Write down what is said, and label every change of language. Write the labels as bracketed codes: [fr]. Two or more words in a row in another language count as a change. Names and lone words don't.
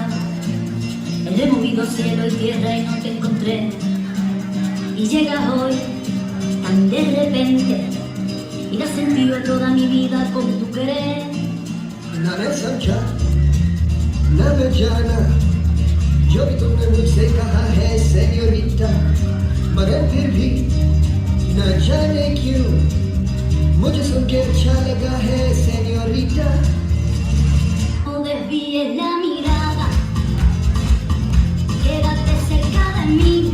[es] He removido cielo y tierra y no te encontré. Y llegas hoy tan de repente y das sentido a toda mi vida con tu querer. [hi] न मैं समझा न मैं जाना जो भी तुमने मुझसे कहा है सेन्योरिटा, मगर फिर भी न जाने क्यों मुझे सुन के अच्छा लगा है सेन्योरिटा। [es] No desvíes la mirada, quédate cerca de mí.